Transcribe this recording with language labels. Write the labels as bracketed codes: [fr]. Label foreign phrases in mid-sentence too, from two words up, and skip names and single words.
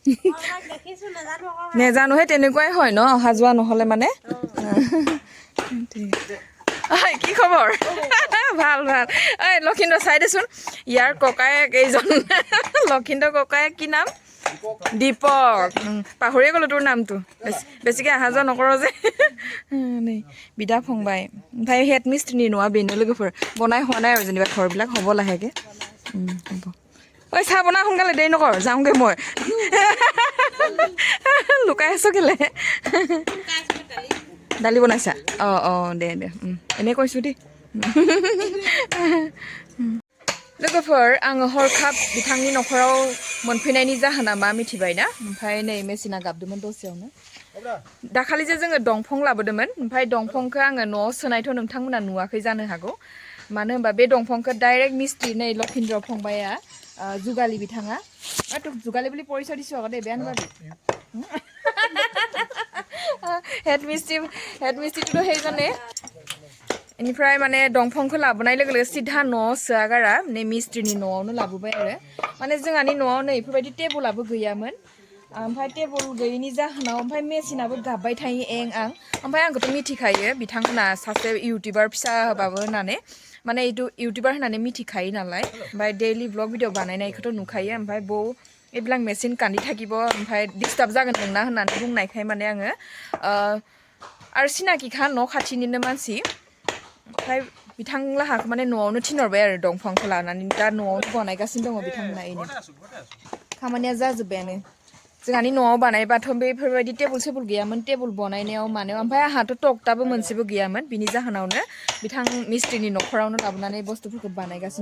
[as] নেজানোহে তেনেকুৱাই হয় ন অহা যোৱা নহ'লে মানে কি খবৰ ভাল লখিন্দৰ চাই দেচোন ইয়াৰ ককায়েক এইজন লখিন্দৰ ককায়েক কি নাম দীপক পাহৰিয়ে গ'লো তোৰ নামটো বেছিকৈ অহা যোৱা নকৰ যে দেই বিদা ফংবাই ভাই হেড মিস্ত্ৰী নোৱা বেনলৈকে ফুৰ বনাই হোৱা নাই আৰু যেনিবা ঘৰবিলাক হ'ব লাহেকৈ হ'ব ঐ চাহ বনা সোনকালে দেৰি নকৰ যাওঁগৈ মই লুকাই আছোঁ কেলে [brx] दालि बनायसा दे एने [as] কৈছো [brx] दे लोगोफोर आङो हरखाब बिथांनि नखराव मोनफैनायनि जाहोना मा मिथिबाय ना ओमफ्राय नै मेसिना गाबदोंमोन दसेयावनो दाखालि जे जोङो दंफां लाबोदोंमोन ओमफ्राय दंफांखौ आङो न'आव सोनायथ' नोंथांमोना नुवाखै जानो हागौ मानो होनबा बे दंफांखौ डाइरेक्ट मिस्ट्रि नै लखिन्द्र फंबाया जुगालि बिथाङा তোক जुगालि [as] বুলি পৰিচয় দিছোঁ আকৌ দেই বেয়া নাপাবি [brx] हेड मिस्ट्रिটো সেইজনে इनिफ्राय माने दंफांखौ लाबोनाय लोगो लोगो सिधा न'आव सोआगारा नै मिस्ट्रिनि न'आवनो लाबोबाय आरो माने जोंहानि न'आव नै बेफोरबायदि टेबोलाबो गैयामोन ओमफ्राय टेबोल गैयिनि जाहोनाव ओमफ्राय मेसिनाबो गाबबाय थायो आं ओमफ्राय आंखौथ' मिथिखायो बिथांमोना सासे इउटिउबार फिसा होबाबो होननानै माने इउटिउबार होननानै मिथिखायो नालाय ओमफ्राय [en] daily vlog video [brx] बानायनायखौथ' नुखायो ओमफ्राय बौ [as] এইবিলাক মেচিন কান্দি থাকিব [brx] ओमफ्राय डिस्टार्ब जागोन नोंना होननानै बुंनायखाय माने आङो आरो सिनाकिखा न' खाथिनिनो मानसि ओमफ्राय बिथांलाहा माने न'आवनो थिनहरबाय आरो दंफांखौ लानानै दा न'आवनो बानायगासिनो दङ बिथांमोना इनो खामानिया जाजोब्बायानो जोंहानि न'आव बानायबाथ' बेफोरबायदि टेबोल सेबोल गैयामोन टेबोल बानायनायाव मानायाव ओमफ्राय आंहाथ' टकटाबो मोनसेबो गैयामोन बिनि जाहोनावनो बिथां मिस्ट्रिनि न'खरावनो लाबोनानै बुस्थुफोरखौ बानायगासिनो